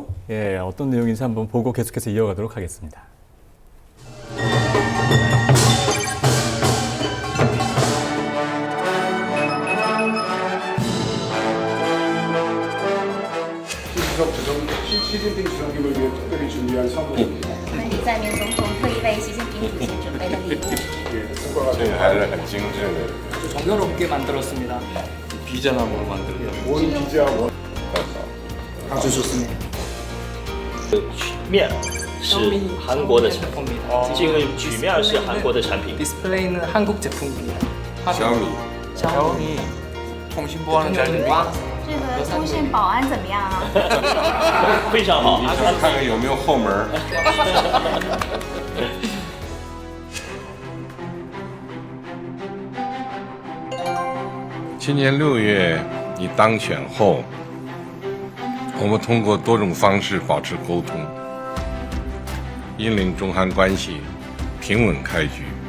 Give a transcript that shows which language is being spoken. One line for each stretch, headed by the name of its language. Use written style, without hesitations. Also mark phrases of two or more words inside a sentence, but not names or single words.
Korean: 예, 어떤 내용인지 한번 보고 계속해서 이어가도록 하겠습니다. 시진핑 주석님을 위해 특별히 준비한 선물입니다.
Chinese: 我们李在明总统特意为习近平主席准备的礼物。这个还是很精致的。
Korean: 정교롭게 만들었습니다. 비자나무로 만들어요. 원 비자 원. 아주 좋습니다.
Chinese: 面是韩国的产品，这个曲面是韩国的产品。
Korean: 디스플레이는 한국 제품입니다. 샤오미 통신보안은 잘 됩니까?
Chinese: 这个通信保安怎么样啊？非常好。看看有没有后门。今年6月你当选后，我们通过多种方式保持沟通，引领中韩关系平稳开局。